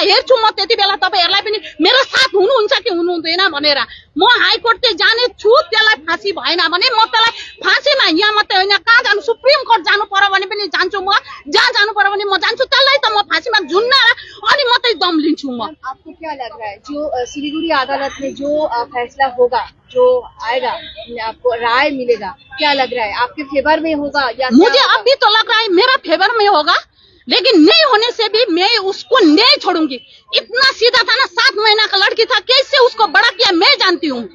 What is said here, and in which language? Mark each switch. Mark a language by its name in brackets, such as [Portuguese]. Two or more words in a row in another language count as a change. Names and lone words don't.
[Nepali] हेर्छु म त्यति बेला तपाईँहरूलाई पनि मेरो साथ हुनुहुन्छ कि हुनुहुँदैन भनेर। म हाइकोर्ट चाहिँ जाने छु, त्यसलाई फाँसी भएन भने म त्यसलाई फाँसीमा यहाँ मात्रै होइन कहाँ जानु, सुप्रिम कोर्ट जानु पर्यो भने पनि जान्छु म, जहाँ जानु पर्यो भने म जान्छु। त्यसलाई त म फाँसीमा झुन्नाएर अनि मात्रै दम लिन्छु म। [Hindi] आपको क्या लग रहा है जो सिलीगुड़ी अदालत में जो फैसला होगा, जो आएगा, आपको राय मिलेगा, क्या लग रहा है आपके फेवर में होगा या? मुझे अभी तो लग रहा है मेरा फेवर में होगा, लेकिन नहीं होने से भी मैं उसको नहीं छोड़ूंगी। इतना सीधा था ना, 7 महीना का लड़की था, कैसे उसको बड़ा किया मैं जानती हूँ।